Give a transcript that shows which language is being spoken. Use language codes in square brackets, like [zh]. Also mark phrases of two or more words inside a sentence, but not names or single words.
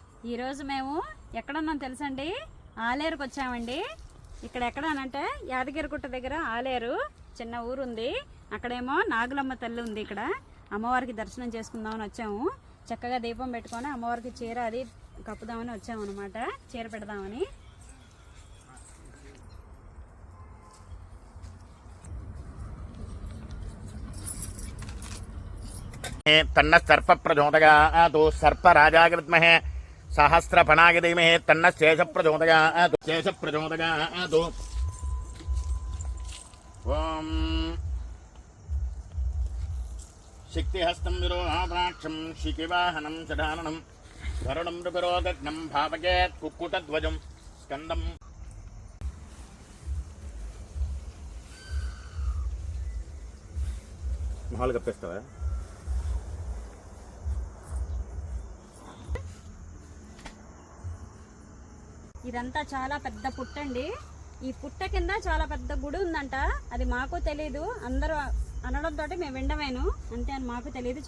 [te] ఈరోజు మేము ఎక్కడున్నాం తెలుసండి, ఆలేరుకు వచ్చామండి. ఇక్కడ ఎక్కడనంటే యాదగిరిగుట్ట దగ్గర ఆలేరు చిన్న ఊరు ఉంది. అక్కడేమో నాగులమ్మ తల్లి ఉంది. ఇక్కడ అమ్మవారికి దర్శనం చేసుకుందామని వచ్చాము. చక్కగా దీపం పెట్టుకొని అమ్మవారికి చీర అది కప్పుదామని వచ్చాము అనమాట, చీర పెడదామని. [sa] तन्न सर्प प्रचोदयात् सर्पराजाय विद्महे सहस्रफणाय धीमहि तन्न शेष प्रचोदयात् ओम शक्तिहस्तं विरोधाक्षं शिखिवाहनं चडाननं वरुणं नृपिरोगग्नं भावयेत् कुक्कुटध्वजं स्कन्दं महाल कप्पेस्तावा [te] ఇదంతా చాలా పెద్ద పుట్ట అండి. ఈ పుట్ట కింద చాలా పెద్ద గుడి ఉందంట. అది మాకు తెలీదు, అందరూ అనడంతో మేము వినడమేను అంతే అని మాకు తెలియదు.